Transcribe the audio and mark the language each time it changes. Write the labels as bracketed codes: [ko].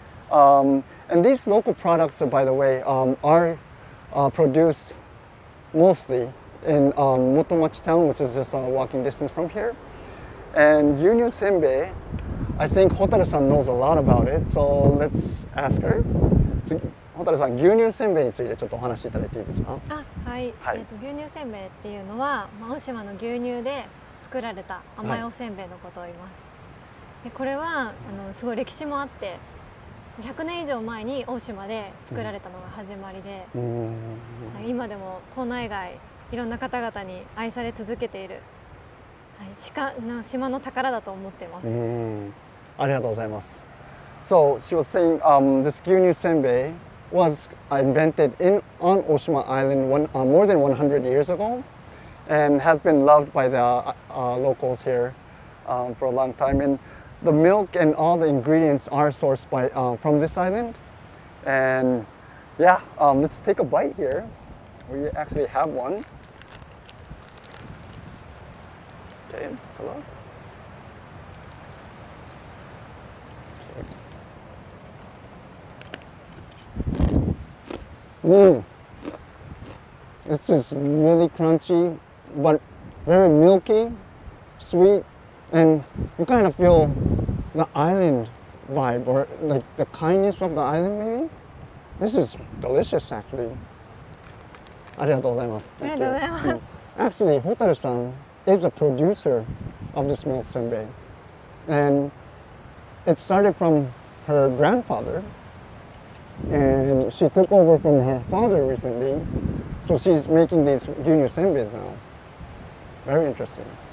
[en] And these local products, by the way, are produced mostly in Motomachi town, which is just a walking distance from here. And gyunyu senbei, I think Hotaru-san knows a lot about it, so let's ask her. [ja] So, Hotaru-san, 牛乳せんべいについてちょっとお話しいただいていいですか？はい、はい、牛乳せんべいっていうのは、大島の牛乳で作られた甘いおせんべいのことを言います。でこれはすごい歴史もあって、 100年以上前に大島で作られたのが始まりで、今でも島内外いろんな方々に愛され続けている、島の宝だと思っています。ありがとうございます。 [en] So she was saying this gyunyu senbei was invented on Oshima Island more than 100 years ago and has been loved by the locals here for a long time. And the milk and all the ingredients are sourced from this island. And yeah, let's take a bite here. We actually have one. Okay, hello. It's just really crunchy, but very milky, sweet, and you kind of feel the island vibe, or like the kindness of the island maybe. This is delicious actually. [ja] ありがとうございます。ありがとうございます。 [en] Actually, Hotaru-san is a producer of this milk senbei, and it started from her grandfather, and she took over from her father recently, so she's making these gyunyu senbeis now. Very interesting.